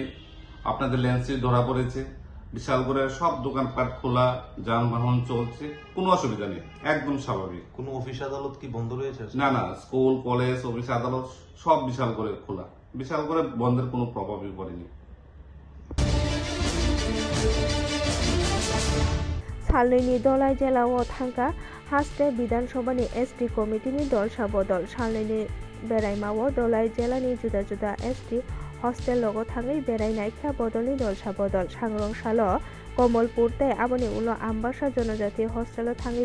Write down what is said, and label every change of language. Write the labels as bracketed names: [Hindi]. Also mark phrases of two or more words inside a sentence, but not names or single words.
[Bangla] আপনাদের লেন্সে ধরা পড়েছে, বিশাল করে সব দোকানপাট খোলা, যানবাহন চলছে, কোনো অসুবিধা নেই, একদম স্বাভাবিক। কোনো অফিস আদালত কি বন্ধ রয়েছে? না না, স্কুল কলেজ অফিস আদালত সব বিশাল করে খোলা, বিশাল করে বন্ধের কোনো প্রভাবই পড়েনি। [Kok Borok] सालनैनि दलाइ जिल्लायाव थांगा हास्टे विधानसभानि [English] ST committeeni [Kok Borok] दल साबदल सालनैनि बेरायमाव दलाइ जिल्लानि जुदा जुदा [English] ST hostel [Kok Borok] लोगो थाङै बेरायनाय ख्या बदलनि दल साबदल सांग्रंसाल कमलपुर ते आबनि उलो आम्बासा जनजाति हस्टेल थाङै